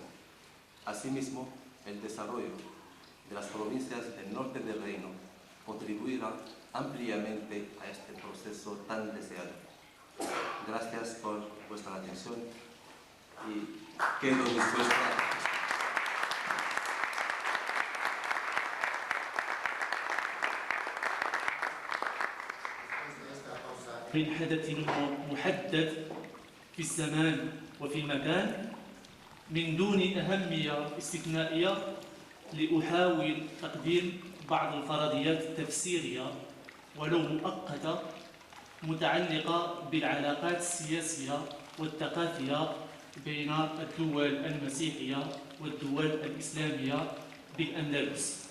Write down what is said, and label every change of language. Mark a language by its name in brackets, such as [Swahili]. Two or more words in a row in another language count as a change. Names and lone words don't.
[Spanish] Asimismo, el desarrollo de las provincias del norte del reino contribuirá ampliamente a este proceso tan deseado. Gracias por vuestra atención y quedo dispuesta. [Arabic] من حدث محدد في الزمان وفي المكان من دون أهمية استثنائية لأحاول تقديم بعض الفرضيات التفسيرية ولو مؤقتة متعلقة بالعلاقات السياسية والثقافية بين الدول المسيحية والدول الإسلامية بالأندلس.